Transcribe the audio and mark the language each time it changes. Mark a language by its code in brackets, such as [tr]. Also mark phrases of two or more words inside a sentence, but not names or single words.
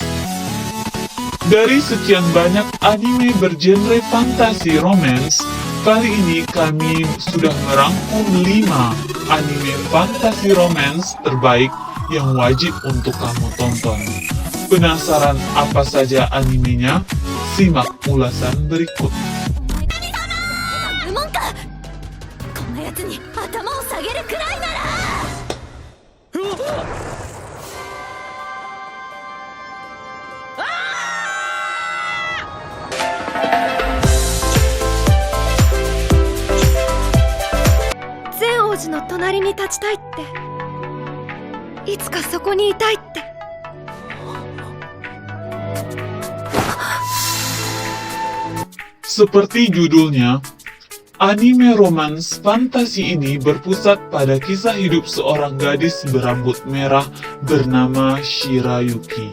[id] Dari sekian banyak anime bergenre fantasi romance, kali ini kami sudah merangkum 5 anime fantasi romance terbaik yang wajib untuk kamu tonton. Penasaran apa saja animenya? Simak ulasan berikut. [ja] こんなやつに頭を下げるくらいなら。ゼ王子の隣に立ちたいって、いつかそこにいたいって。 [id] Seperti judulnya, anime romance fantasi ini berpusat pada kisah hidup seorang gadis berambut merah bernama Shirayuki.